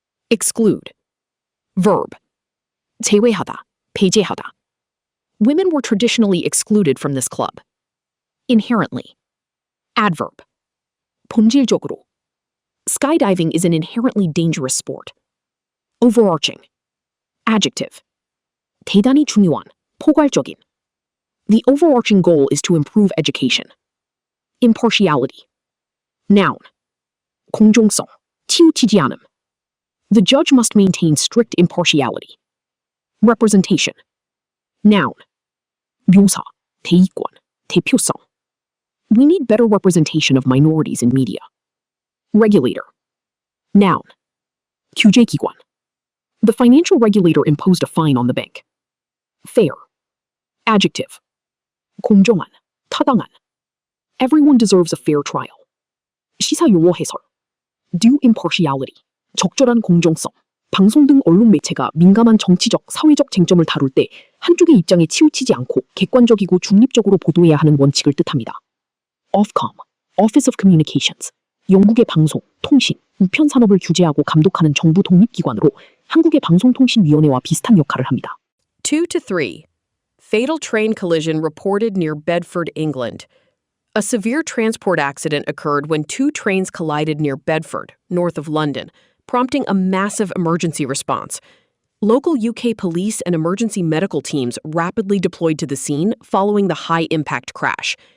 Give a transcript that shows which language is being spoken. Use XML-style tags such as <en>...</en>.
<en>Exclude. Verb.</en> <ko>제외하다, 배제하다.</ko> <en>Women were traditionally excluded from this club. Inherently. Adverb.</en> <ko>본질적으로.</ko> <en>Skydiving is an inherently dangerous sport. Overarching. Adjective.</en> <ko>대단히 중요한, 포괄적인.</ko> <en>The overarching goal is to improve education. Impartiality. Noun.</en> <ko>공정성, 치우치지 않음.</ko> <en>The judge must maintain strict impartiality. Representation. Noun.</en> <ko>묘사, 대의권, 대표성.</ko> <en>We need better representation of minorities in media. Regulator. Noun.</en> <ko>규제기관.</ko> <en>The financial regulator imposed a fine on the bank. Fair. Adjective.</en> <ko>공정한, 타당한.</ko> <en>Everyone deserves a fair trial.</en> <ko>시사용어 해설.</ko> <en>Due impartiality.</en> <ko>적절한 공정성. 방송 등 언론 매체가 민감한 정치적, 사회적 쟁점을 다룰 때 한쪽의 입장에 치우치지 않고 객관적이고 중립적으로 보도해야 하는 원칙을 뜻합니다. Ofcom, Office of Communications, 영국의 방송, 통신, 우편 산업을 규제하고 감독하는 정부 독립기관으로 한국의 방송통신위원회와 비슷한 역할을 합니다. 2-3.</ko> <en>Fatal train collision reported near Bedford, England. A severe transport accident occurred when two trains collided near Bedford, north of London, prompting a massive emergency response. Local UK police and emergency medical teams rapidly deployed to the scene following the high-impact crash.</en>